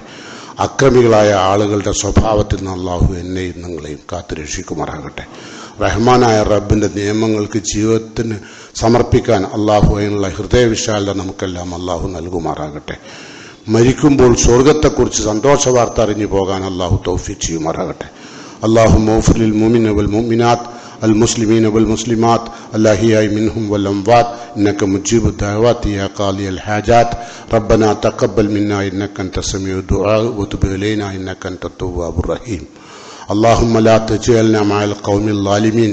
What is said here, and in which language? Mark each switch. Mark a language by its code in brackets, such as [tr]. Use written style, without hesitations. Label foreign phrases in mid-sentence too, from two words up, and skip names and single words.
[ml] അക്രമികളായ ആളുകളുടെ സ്വഭാവത്തിൽ നിന്ന് അള്ളാഹു എന്നെയും നിങ്ങളെയും കാത്തുരക്ഷിക്കുമാറാകട്ടെ. റഹ്മാനായ റബ്ബിന്റെ നിയമങ്ങൾക്ക് ജീവിതത്തിന് സമർപ്പിക്കാൻ അള്ളാഹു അതിനുള്ള ഹൃദയവിശാലത നമുക്കെല്ലാം അള്ളാഹു നൽകുമാറാകട്ടെ. മരിക്കുമ്പോൾ സ്വർഗത്തെക്കുറിച്ച് സന്തോഷ വാർത്ത അറിഞ്ഞു പോകാൻ അള്ളാഹു തൗഫീഖ് ചെയ്യുമാറാകട്ടെ. [ar] اللهم اغفر للمؤمنين والمؤمنات المسلمين والمسلمات الأحياء منهم والأموات إنك مجيب الدعوات يا قاضي الحاجات. ربنا تقبل منا إنك أنت السميع الدعاء وتب إلينا إنك أنت التواب الرحيم. اللهم لا تجعلنا مع القوم الظالمين.